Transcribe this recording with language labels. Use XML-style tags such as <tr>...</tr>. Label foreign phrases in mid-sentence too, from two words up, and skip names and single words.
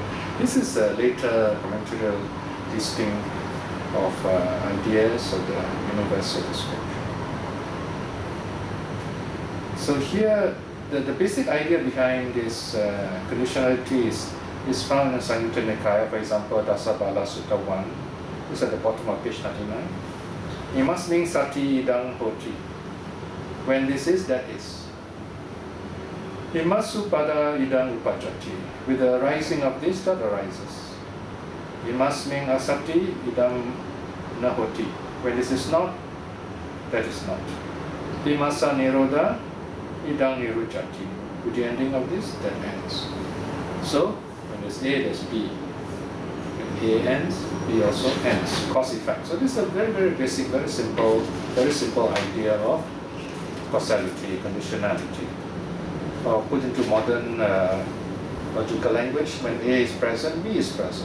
<en>This is a later commentarial listing of ideas of the universal description. So here, the basic idea behind this conditionality is found in Samyutta Nikaya, for example, Dasabala Sutta 1. It's at the bottom of page 99.</en> <pi>Imasming sati idang hoti.</pi> <en>When this is, that is.</en> <pi>Imasu pada idang upajati.</pi> <en>With the rising of this, that arises.</en> <pi>Imasming asati idang nahoti.</pi> <en>When this is not, that is not.</en> <pi>Imasa nirodha idang nirujati.</pi> <en>With the ending of this, that ends. So, when there's A, there's B. When A ends, B also ends. Cause effect. So this is a very, very basic, very simple idea of causality, conditionality. Or put into modern logical language, when A is present, B is present.</en>